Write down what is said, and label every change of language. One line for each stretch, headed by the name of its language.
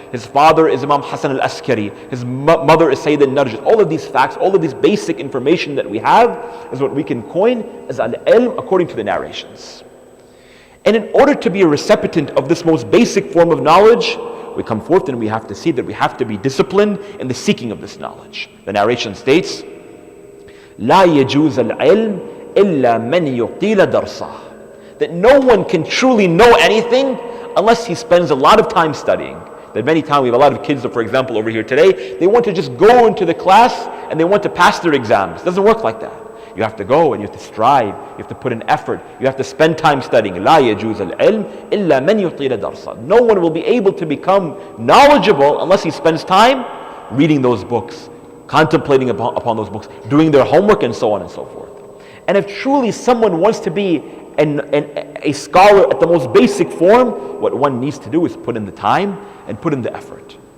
English: His father is Imam Hassan al-Askari. His mother is Sayyid al-Narjis. All of these facts, all of this basic information that we have is what we can coin as al-ilm according to the narrations. And in order to be a recipient of this most basic form of knowledge, we come forth and we have to see that we have to be disciplined in the seeking of this knowledge.
Arabic: The narration states, لا يجوز العلم إلا من يطيل درسه.
English: That no one can truly know anything unless he spends a lot of time studying. That many times we have a lot of kids, for example, over here today, they want to just go into the class and they want to pass their exams. It doesn't work like that. You have to go and you have to strive, you have to put in effort, you have to spend time studying.
Arabic: لا يجوز العلم إلا من يطيل درسه.
English: No one will be able to become knowledgeable unless he spends time reading those books, contemplating upon those books, doing their homework, and so on and so forth. And if truly someone wants to be a scholar at the most basic form, what one needs to do is put in the time and put in the effort.